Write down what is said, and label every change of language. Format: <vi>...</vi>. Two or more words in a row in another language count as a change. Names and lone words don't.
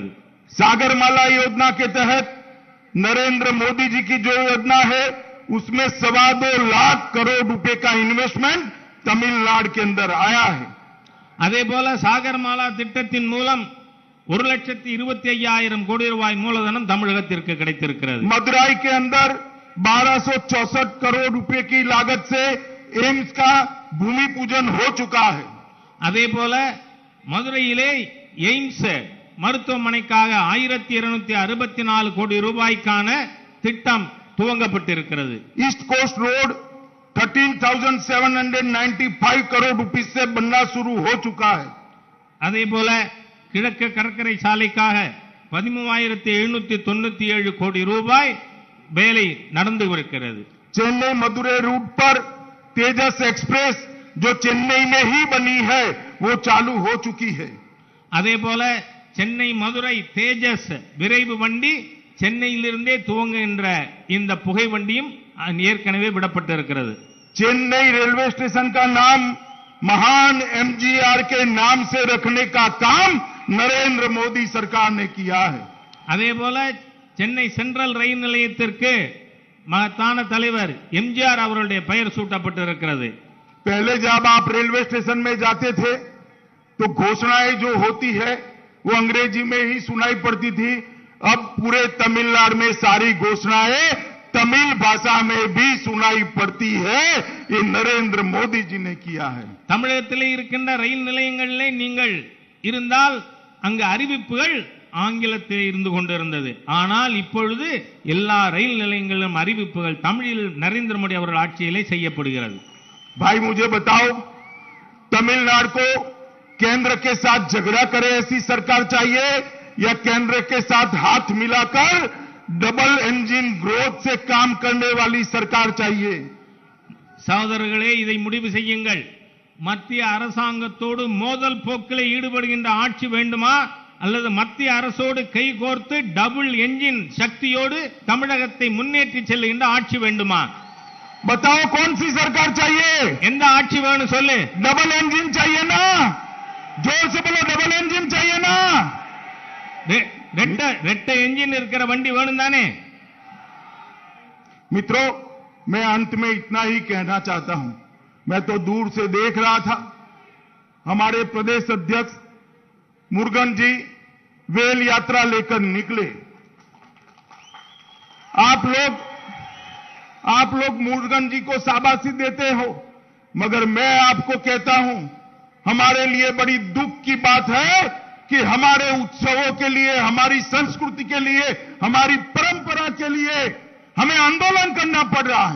<hi>सागरमाला योजना के तहत नरेंद्र मोदी जी की जो योजना है, उसमें 2.25 लाख करोड़ रुपए का इन्वेस्टमेंट तमिलनाडु के अंदर आया है।</hi> <ta>அதே போல சாகர்மாலா திட்டத்தின் மூலம் 1,25,000 கோடி ரூபாய் மூலதனம் தமிழகத்திற்கு கிடைத்திருக்கிறது.</ta> <hi>मदुराई के अंदर 1264 करोड़ रुपए की लागत से एम्स का भूमि पूजन हो चुका है।</hi> <ta>அதே போல மதுரையிலே எய்ம்ஸ் மருத்துவமனைக்காக 1,264 கோடி ரூபாய்க்கான திட்டம் துவங்கப்பட்டிருக்கிறது.</ta> <hi>ईस्ट कोस्ट रोड 13,795 करोड़ रुपए से बनना शुरू हो चुका है।</hi> <ta>அதே போல கிழக்கு கடற்கரை சாலைக்காக 13,797 கோடி ரூபாய் வேலை நடந்து வருகிறது.</ta> <hi>चेन्नई मदुरै रूट पर तेजस एक्सप्रेस जो चेन्नई में ही बनी है, वो चालू हो चुकी है।</hi> <ta>அதே போல சென்னை மதுரை தேஜஸ் விரைவு வண்டி சென்னையிலிருந்தே துவங்குகின்ற இந்த புகை வண்டியும் ஏற்கனவே விடப்பட்டிருக்கிறது.</ta> <hi>चेन्नई रेलवे स्टेशन का नाम महान एमजीआर के नाम से रखने का काम नरेंद्र मोदी सरकार ने किया है।</hi> <ta>அதே போல சென்னை சென்ட்ரல் ரயில் நிலையத்திற்கு மகத்தான தலைவர் எம்ஜிஆர் அவர்களுடைய பெயர் சூட்டப்பட்டிருக்கிறது.</ta> <hi>पहले जब आप रेलवे स्टेशन में जाते थे तो घोषणाएं जो होती है वो अंग्रेजी में ही सुनाई पड़ती थी। अब पूरे तमिलनाडु में सारी घोषणाएं तमिल भाषा में भी सुनाई पड़ती है। ये नरेंद्र मोदी जी ने किया है।</hi> <ta>தமிழகத்திலே இருக்கின்ற ரயில் நிலையங்களிலே நீங்கள் இருந்தால் அங்கு அறிவிப்புகள் ஆங்கிலத்தில் இருந்து கொண்டிருந்தது. ஆனால் இப்பொழுது எல்லா ரயில் நிலையங்களிலும் அறிவிப்புகள் தமிழில் நரேந்திர மோடி அவர்கள் ஆட்சியிலே செய்யப்படுகிறது.</ta> <hi>भाई मुझे बताओ, तमिलनाडु को केंद्र के साथ झगड़ा करे ऐसी सरकार चाहिए या केंद्र के साथ हाथ मिलाकर</hi> <en>double engine growth</en> <hi>से काम करने वाली सरकार चाहिए?</hi> <ta>சகோதரர்களே, இதை முடிவு செய்யுங்கள். மத்திய அரசாங்கத்தோடு மோதல் போக்கில் ஈடுபடுகின்ற ஆட்சி வேண்டுமா, அல்லது மத்திய அரசோடு கைகோர்த்து</ta> <en>double engine</en> <ta>சக்தியோடு தமிழகத்தை முன்னேற்றி செல்லுகின்ற ஆட்சி வேண்டுமா?</ta> <hi>बताओ कौन सी सरकार चाहिए?</hi> <ta>எந்த ஆட்சி வேணும் சொல்லு.</ta> <en>double engine</en> <hi>चाहिए ना? जोर से बोलो,</hi> <en>double engine</en> <hi>चाहिए ना?</hi> <ta>ரெட்ட என்ஜின் இருக்கிற வண்டி வேணும் தானே?</ta> <hi>मित्रों, मैं अंत में इतना ही कहना चाहता हूं। मैं तो दूर से देख रहा था, हमारे प्रदेश अध्यक्ष मुरुगन जी वेल यात्रा लेकर निकले। आप लोग मुरुगन जी को शाबाशी देते हो, मगर मैं आपको कहता हूं, हमारे लिए बड़ी दुख की बात है कि हमारे उत्सवों के लिए, हमारी संस्कृति के लिए, हमारी परंपरा के लिए हमें आंदोलन करना पड़ रहा है।</hi>